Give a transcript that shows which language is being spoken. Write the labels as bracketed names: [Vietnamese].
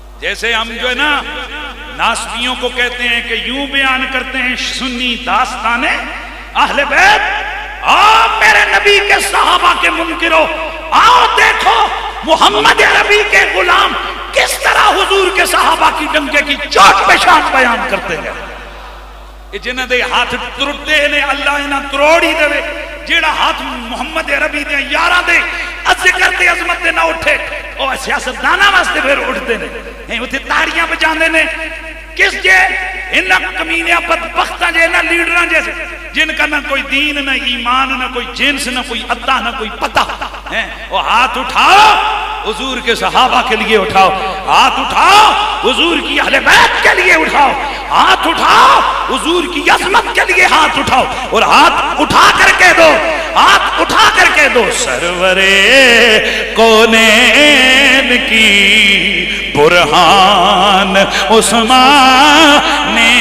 [Urdu] جیسے ہم جو ہے نا ناسبیوں کو کہتے ہیں کہ یوں بیان کرتے ہیں سنی داستان اہل بیت، آؤ میرے نبی کے صحابہ کے منکرو، آؤ دیکھو محمد عربی کے غلام کس طرح حضور کے صحابہ کی ڈنکے کی چوٹ پہ شان بیان کرتے ہیں. [Punjabi] جنہ دے ہاتھ ترٹے نے اللہ انہاں تروڑی دے، جیڑا ہاتھ محمد عربی دے یاراں دے ذکر تے عظمت دے نہ اٹھے او سیاستداناں واسطے پھر اٹھتے نے، اوتھے تاڑیاں بجاندے نے. کس جے انہاں کمینیاں بدبختاں جے انہاں لیڈراں [Urdu] جیسے جن کا نہ کوئی دین نہ ایمان نہ کوئی جنس نہ کوئی عطا نہ کوئی پتہ ہے، وہ ہاتھ اٹھاؤ حضور کے صحابہ کے لیے اٹھاؤ، ہاتھ اٹھاؤ حضور کی اہل بیت کے لیے اٹھاؤ، ہاتھ اٹھاؤ حضور کی عظمت کے لیے ہاتھ اٹھاؤ، اور ہاتھ اٹھا کر کے دو، ہاتھ اٹھا کر کے دو سرورے کونین کی برہان عثمان